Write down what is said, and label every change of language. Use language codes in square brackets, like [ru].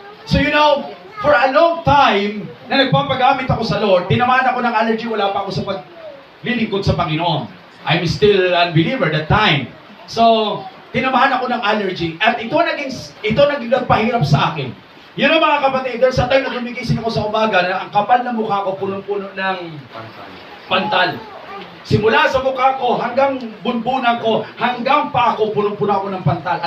[en] So, you know, for a long time, [tl] na nagpapagamit ako sa Lord, tinamaan ako ng allergy, wala pa ako sa paglilingkod sa Panginoon. [en] I'm still unbeliever that time. [tl] So, tinamaan ako ng allergy, at ito naging nagpahirap sa akin. [en] You know [tl] mga kapatid, [en] there's a time [tl] na gumigising ako sa umaga na ang kapal na mukha ko punong-puno ng pantal. Simula sa mukha ko, hanggang bunbunan ko, hanggang pa ako, punong-puno ako ng pantal.